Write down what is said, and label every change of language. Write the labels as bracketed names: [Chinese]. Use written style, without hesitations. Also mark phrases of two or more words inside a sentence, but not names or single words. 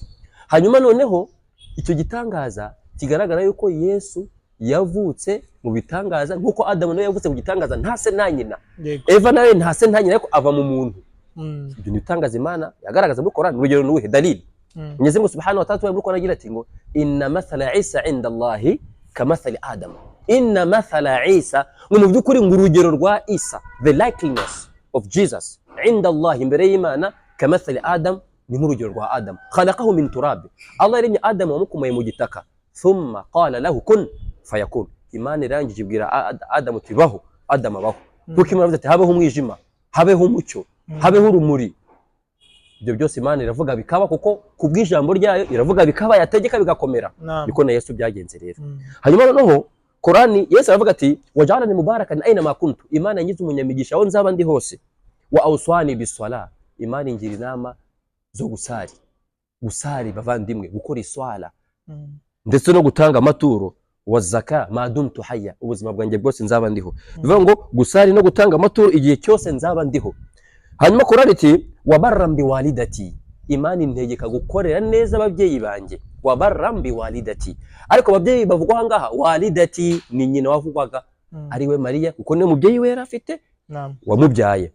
[Kinyarwanda] Hanyuma noneho icyo gitangaza kigaragara yuko Yesu yavutse mu bitangaza nkuko Adamu nawe yavutse mu gitangaza ntase na nyina Eva nawe ntase na nyina ariko ava mu muntu. Ibyo nitangaza Imana yagaragaza muri Qur'an urugero nuhe dalili Mwenyezi Mungu Subhanahu wa Ta'ala muri Qur'an agira ati ngo inna [Arabic] مثل عيسى عند الله كمثل آدم إن مثل عيسى [Kinyarwanda] ngo mu by'ukuri ngo urugero rwa Isa [English] the likeness of Jesus [Arabic] عند الله [Kinyarwanda] imbere y'Imana [Arabic] كمثل آدم [Kinyarwanda] ni nk'urugero rwa Adam [Arabic] خلقه من تراب [Kinyarwanda] Allah yaremye Adam wamukomoye mu gitaka [Arabic] ثم قال له كن فيكون [Kinyarwanda] Imana irangije ibwira Adam tibaho Adam abaho kuko Imana ati habeho umwijima habeho umucyo habeho urumuri. Ibyo byose Imana iravuga bikaba kuko kubw'ijambo ryayo iravuga bikaba yategeka bigakomera niko na Yesu byagenze rero. Hanyuma noneho Qur'ani Yesu aravuga ati [Arabic] وجعلني مباركا أين ما كنت, [Kinyarwanda] Imana yangize umunyamigisha aho nzaba ndi hose. [Arabic] وأوصاني بالصلاة, [Kinyarwanda] Imana ingira inama zo gusari bavandimwe, gukora iswala ndetse no gutanga amaturo, [Arabic] والزكاة ما دمت حيا, [Kinyarwanda] ubuzima bwanjye bwose nzaba ndiho. Bivuga ngo gusari no gutanga amaturo igihe cyose nzaba ndiho. Hanyuma Qur'ani iti [Arabic] وبرا بوالدتي, [Kinyarwanda] Imana integeka gukorera neza ababyeyi banjye, [Arabic] وبرا بوالدتي. [Kinyarwanda] Ariko ababyeyi bavugwa ngaha walidati ni nyina wavugwaga ari we Mariya, kuko ne mubyeyi we yarafite wamubyaye.